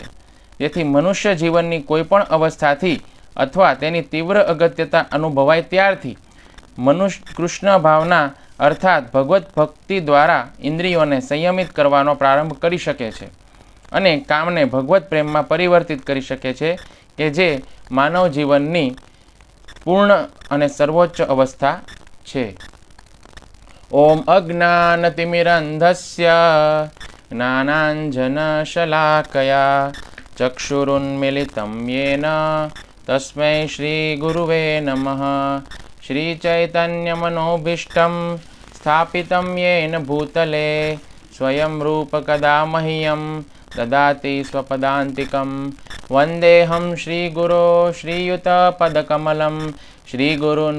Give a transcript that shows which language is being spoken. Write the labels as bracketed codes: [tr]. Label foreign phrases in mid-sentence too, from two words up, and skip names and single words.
[gu] તેથી મનુષ્ય જીવનની કોઈપણ અવસ્થાથી અથવા તેની તીવ્ર અગત્યતા અનુભવાય ત્યારથી કૃષ્ણ ભાવના અર્થાત ભગવત ભક્તિ દ્વારા ઇન્દ્રિયોને સંયમિત કરવાનો પ્રારંભ કરી શકે છે અને કામને ભગવત પ્રેમમાં પરિવર્તિત કરી શકે છે કે જે માનવ જીવનની પૂર્ણ અને સર્વોચ્ચ અવસ્થા છે। [sa] ઓમ અજ્ઞાનતિમિરંધસ્ય જ્ઞાનાંજનશલાકયા ચક્ષુરુન્મિલિतं येन તસ્મૈ શ્રી ગુરુવે નમઃ। श्रीचैतन्यमनोभीष्टं स्थापितं येन भूतले स्वयं रूप कदा मह्यं ददाति स्वपदान्तिकं वन्देऽहं श्रीगुरो श्रीयुतपदकमलं श्रीगुरून्